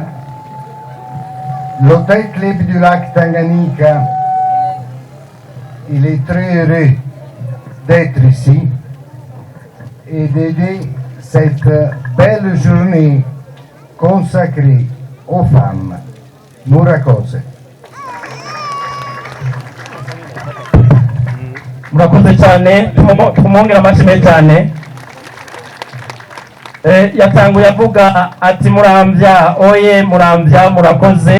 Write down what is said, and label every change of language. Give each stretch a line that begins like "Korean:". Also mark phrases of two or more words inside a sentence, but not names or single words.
French: L'Hôtel Club du Lac Tanganyika, il est très heureux d'être ici et d'aider cette belle journée consacrée aux femmes.
Rundi: Murakoze. murakoze cyane tumwongera amashyi cyane. Yatanguye avuga ati muramvya oye muramvya murakoze.